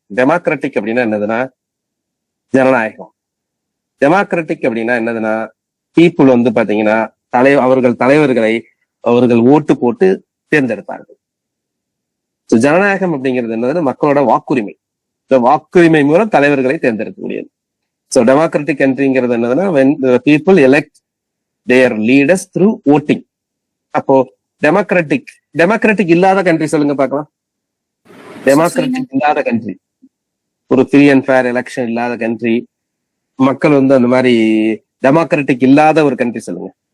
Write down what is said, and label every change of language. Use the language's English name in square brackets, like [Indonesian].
[Tamil] Democratic அப்படின்னா என்னதுன்னா ஜனநாயகம். டெமோக்ராட்டிக் அப்படின்னா என்னதுன்னா பீப்புள் வந்து பாத்தீங்கன்னா தலைவர்களை அவர்கள் ஓட்டு போட்டு தேர்ந்தெடுப்பார்கள். ஜனநாயகம் அப்படிங்கிறது என்னதுன்னா மக்களோட வாக்குரிமை. வாக்குரிமை மூலம் தலைவர்களை தேர்ந்தெடுக்கக்கூடியது. சோ டெமோக்ராட்டிக் கண்ட்ரிங்கிறது என்னதுன்னா [English] when the people elect their leaders through voting. [Tamil] அப்போ டெமோக்ராட்டிக் இல்லாத கண்ட்ரி சொல்லுங்க பார்க்கலாம். டெமோக்ராட்டிக் இல்லாத கண்ட்ரி, ஒரு ஃப்ரீ அண்ட் ஃபேர் எலெக்ஷன் இல்லாத கண்ட்ரி, மக்கள் வந்து அந்த மாதிரி டெமோக்ராட்டிக் இல்லாத ஒரு கண்ட்ரி சொல்லுங்க.